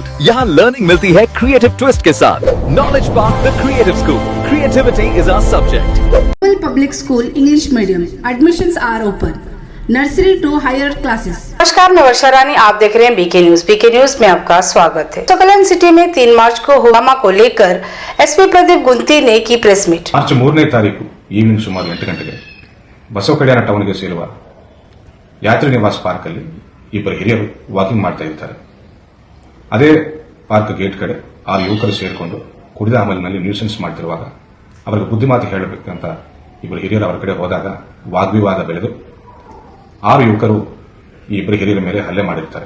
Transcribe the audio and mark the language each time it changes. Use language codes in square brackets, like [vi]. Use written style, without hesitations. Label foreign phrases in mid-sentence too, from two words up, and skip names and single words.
[hi] यहाँ लर्निंग मिलती है [en] creative twist [hi] के साथ। [en] Knowledge Park The Creative School, creativity is our subject. Public school English medium admissions are open, nursery to higher classes. [hi] नमस्कार, मैं वर्षा रानी, आप देख रहे हैं बीके न्यूज। बीके न्यूज में आपका स्वागत है। कल्याण सिटी में 3 मार्च को हुआमा को लेकर एसपी प्रदीप गुंती ने की प्रेस मीट। [kn] मार्च 3ನೇ ತಾರೀಕು ಈವ್ನಿಂಗ್ ಸುಮಾರು 8 ಗಂಟೆಗೆ ಬಸವ ಕಲ್ಯಾಣ ಟೌನ್ಗೆ ಸೇರುವ ಯಾತ್ರಿ ನಿವಾಸ್ ಪಾರ್ಕ್ ಅಲ್ಲಿ ಇಬ್ಬರು ಹಿರಿಯರು ವಾಕಿಂಗ್ ಮಾಡ್ತಾ ಇರ್ತಾರೆ. ಅದೇ ಪಾರ್ಕ್ ಗೇಟ್ ಕಡೆ 6 ಯುವಕರು ಸೇರಿಕೊಂಡು ಕುಡಿದ ಅಮಲಿನಲ್ಲಿ ನ್ಯೂಸೆನ್ಸ್ ಮಾಡ್ತಿರುವಾಗ ಅವರಿಗೆ ಬುದ್ಧಿಮಾತು ಹೇಳಬೇಕಂತ ಇಬ್ಬರು ಹಿರಿಯರು ಅವರ ಕಡೆ ಹೋದಾಗ ವಾಗ್ವಿವಾದ ಬೆಳೆದು 6 ಯುವಕರು ಈ ಇಬ್ಬರು ಹಿರಿಯರ ಮೇಲೆ ಹಲ್ಲೆ ಮಾಡಿರ್ತಾರೆ.